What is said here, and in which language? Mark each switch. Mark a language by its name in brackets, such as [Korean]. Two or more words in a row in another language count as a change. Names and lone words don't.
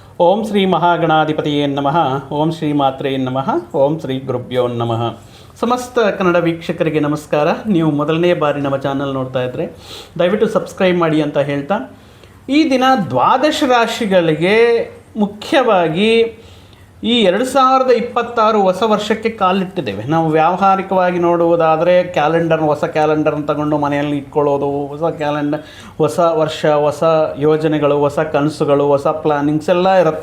[Sanskrit] ಓಂ ಶ್ರೀ ಮಹಾಗಣಾಧಿಪತಿಯೇ ನಮಃ. ಓಂ ಶ್ರೀ ಮಾತ್ರೇ ನಮಃ. ಓಂ ಶ್ರೀ ಗುರುಭ್ಯೋ ನಮಃ. [Kannada] ಸಮಸ್ತ ಕನ್ನಡ ವೀಕ್ಷಕರಿಗೆ ನಮಸ್ಕಾರ. ನೀವು ಮೊದಲನೇ ಬಾರಿ ನಮ್ಮ ಚಾನಲ್ ನೋಡ್ತಾ ಇದ್ದರೆ ದಯವಿಟ್ಟು ಸಬ್ಸ್ಕ್ರೈಬ್ ಮಾಡಿ ಅಂತ ಹೇಳ್ತಾ, ಈ ದಿನ ದ್ವಾದಶ ರಾಶಿಗಳಿಗೆ ಮುಖ್ಯವಾಗಿ ಈ 2026 ಹೊಸ ವರ್ಷಕ್ಕೆ ಕಾಲಿಟ್ಟಿದ್ದೇವೆ. ನಾವು ವ್ಯಾವಹಾರಿಕವಾಗಿ ನೋಡುವುದಾದರೆ ಹೊಸ ಕ್ಯಾಲೆಂಡರ್ನ ತಗೊಂಡು ಮನೆಯಲ್ಲಿ ಇಟ್ಕೊಳ್ಳೋದು, ಹೊಸ ವರ್ಷ, ಹೊಸ ಯೋಜನೆಗಳು, ಹೊಸ ಕನಸುಗಳು, ಹೊಸ ಪ್ಲ್ಯಾನಿಂಗ್ಸ್ ಎಲ್ಲ ಇರುತ್ತೆ.